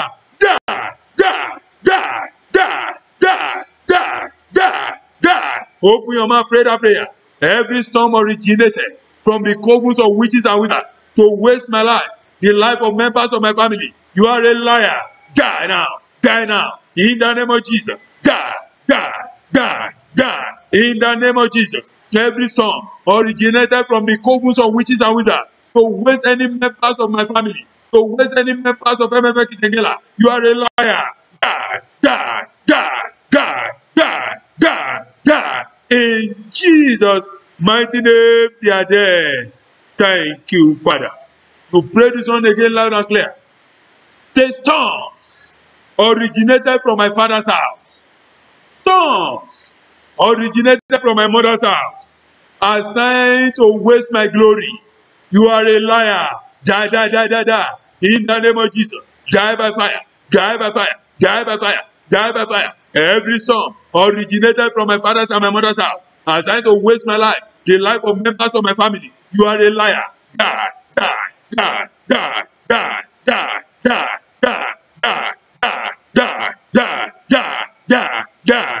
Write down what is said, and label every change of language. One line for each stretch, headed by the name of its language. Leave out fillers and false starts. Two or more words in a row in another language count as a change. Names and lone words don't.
English: Die, die, die, die, die, die, die, die. Open your mouth, pray that prayer. Every storm originated from the covens of witches and wizards to waste my life, the life of members of my family. You are a liar. Die now. Die now. In the name of Jesus. Die. Die. Die. Die. In the name of Jesus. Every storm originated from the covens of witches and wizards to waste any members of my family, to waste any members of MFA Kitengela. You are a liar. Die. Die. Die. Die. Die. Die. Die. In Jesus' mighty name, they are there. Thank you, Father. To pray this one again loud and clear. Say, storms originated from my father's house. Storms originated from my mother's house, assigned to waste my glory. You are a liar. Die, die, die, die, die. In the name of Jesus. Die by fire. Die by fire. Die by fire. Die by fire. Every storm originated from my father's and my mother's house, assigned to waste my life, the life of members of my family. You are a liar. Die, die, die, die, die, die, die, die, die, die, die, die, die, die, die.